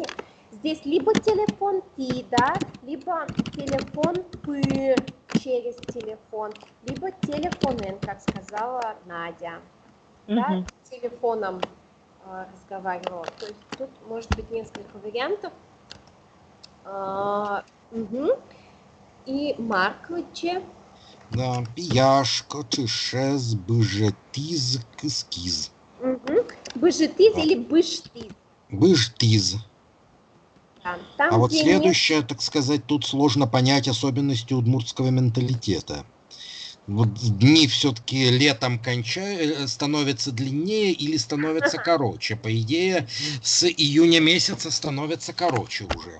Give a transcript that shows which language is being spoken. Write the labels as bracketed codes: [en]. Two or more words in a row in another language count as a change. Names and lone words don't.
[ru] Здесь либо телефон Ти, да, либо телефон П, через телефон, либо телефонен, как сказала Надя. Да, Мгм. телефоном разговаривала. То есть тут может быть несколько вариантов. Мгм. И Марковиче. [udm] Да, пияшка, чешез, быжетиз, кыскиз. Быжетиз А. или быштиз. Быжтиз. [ru] Да. А Там, вот где следующее, так сказать, тут сложно понять особенности удмуртского менталитета. Вот дни все-таки летом становятся длиннее или становятся короче? По идее, с июня месяца становятся короче уже.